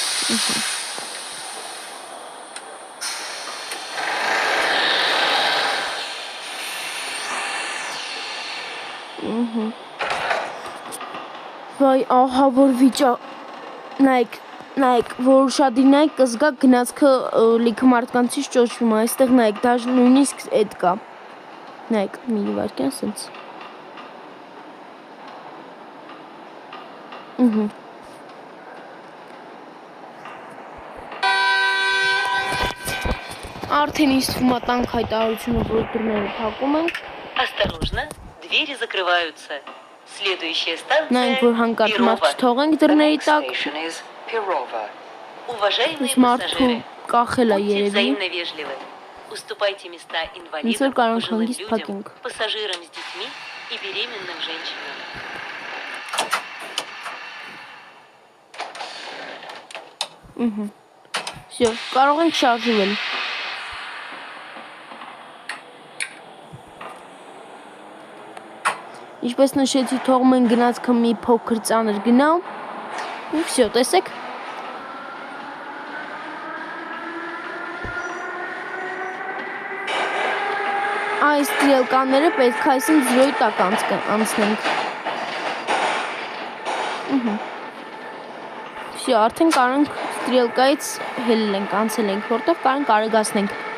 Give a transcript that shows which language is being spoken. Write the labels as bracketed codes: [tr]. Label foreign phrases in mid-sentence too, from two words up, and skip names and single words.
[hy] վայ, ահա որ վիճակ, նայք, որ ուշադիր նայք կզգա գնացքը լիքը մարդկանցից ճոճվում է, այստեղ նայք, դաժ նույնիսկ էդ կա, նայք, մի վարկյան սենց, արդեն ինձ թվում է տանք հայտարարությունը, որ դռները փակում ենք, [ru] Осторожно, двери закрываются. Следующая станция [hy] նայք, որ հանկարծ մարդ [ru] Перово. [hy] չթողենք [en] The [hy] դռների [en] next [hy] տակ, [en] station is Perova. [ru] Уважаемые [hy] մարդու [ru] пассажиры, [hy] կախել է [ru] будьте [hy] երևի, [ru] взаимно вежливы. Уступайте места [hy] Ինձ որ [ru] инвалидам, [hy] կարող [ru] пожилым [hy] հանգիստ [ru] людям, [hy] փակենք, [ru] пассажирам с детьми и беременным женщинам. Всё, [hy] կարող ենք շարժվել, ինչպես նշեցի, թողում են գնացքը մի փոքր ծանր գնա, ու всё, տեսեք, այս ստրելկաները պետք է այսին 0-ի տակ անցնենք, всё, արդեն կարող ենք ստրելկայից հելել ենք, անցել ենք, որտեղ կարող ենք արագացնենք,